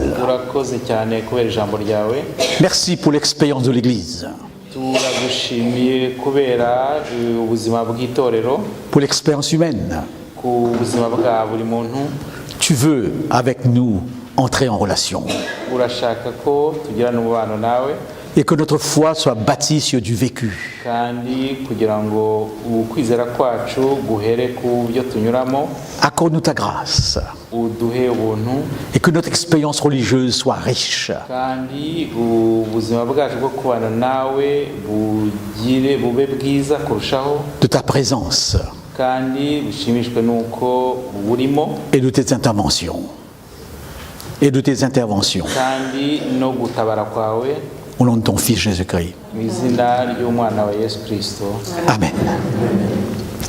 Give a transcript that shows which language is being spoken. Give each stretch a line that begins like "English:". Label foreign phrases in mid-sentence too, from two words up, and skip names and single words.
Kinyarwanda: urakoze cyane kubera ijambo ryawe.
French: Merci pour l'expérience de l'Église,
Kinyarwanda: turagushimiye kubera ubuzima bw'itorero,
French: pour l'expérience humaine.
Kinyarwanda: ku buzima bwa buri muntu.
French: Tu veux, avec nous, entrer en relation.
Kinyarwanda: urashaka ko tugirana umubano nawe.
French: et que notre foi soit bâtie sur du vécu.
Kinyarwanda: kandi kugira ngo ukwizera kwacu guhere ku byo tunyuramo.
French: Accorde-nous ta grâce
Kinyarwanda: Uduhe ubuntu
French: et que notre expérience religieuse soit riche.
Kinyarwanda: kandi ubuzima bwacu bwo kubana nawe bube bwiza kurushaho,
French: De ta présence
Kinyarwanda: kandi bushimishwe n'uko burimo
French: et de tes interventions. Et de tes interventions.
Kinyarwanda: kandi no gutabara kwawe
French: Au nom de ton Fils Jésus-Christ.
Kinyarwanda: mu izina ry'umwana wa Yesu Kristo. Amen.